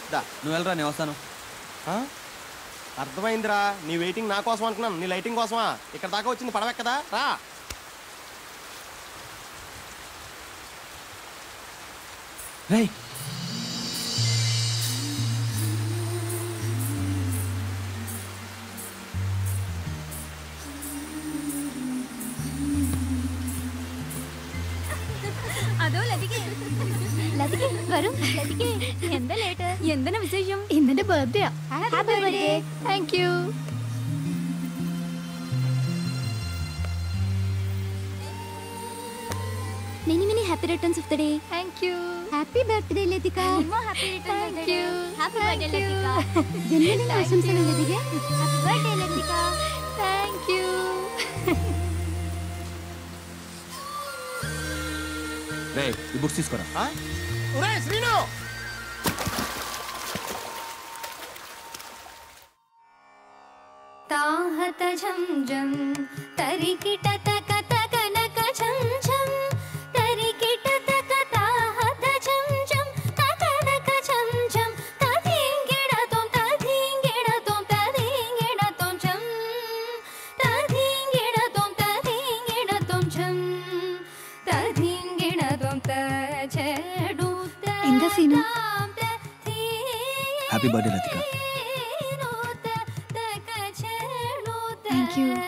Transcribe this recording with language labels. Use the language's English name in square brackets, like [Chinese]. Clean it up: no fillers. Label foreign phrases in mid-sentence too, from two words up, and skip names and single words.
[Telugu] దా నువ్వు వెళ్ళరా, నేను వస్తాను. అర్థమైందిరా, నీ వెయిటింగ్ నా కోసం అనుకున్నాను, నీ లైటింగ్ కోసమా? ఇక్కడ దాకా వచ్చింది పడవెక్కదా? రా. రేయ్, [Malayalam] അതോ ലതികേ, ലതികേ വരൂ. ലതികേ, എന്താ ലേറ്റ്? എന്താണ് വിശേഷം? ഇന്നെന്റെ ബർത്ത്ഡേ. [English] Happy birthday. Thank you. Many many happy returns of the day. Thank you. Happy birthday Latika. More happy returns of the day. Happy birthday Latika. [Telugu] జన్మదిన ఆశంసలు లతిక. [English] Happy birthday Latika. Thank you. [Telugu] రేయ్, ఈ బుక్స్ తీసుకోరా. ఒరే శ్రీను, తాహత ఝం ఝం తరికిట తక తక నక ఝం ఝం తరికిట తక తాహత ఝం ఝం తక నక ఝం ఝం తధింగిడ తోం తధింగిడ తోం తధింగిడ తోం ఝం తధింగిడ తోం తధింగిడ తోం ఝం తధింగిడ తోం తజడు. [Malayalam] എന്താ സീനു? [English] Happy birthday లతిక. Thank you.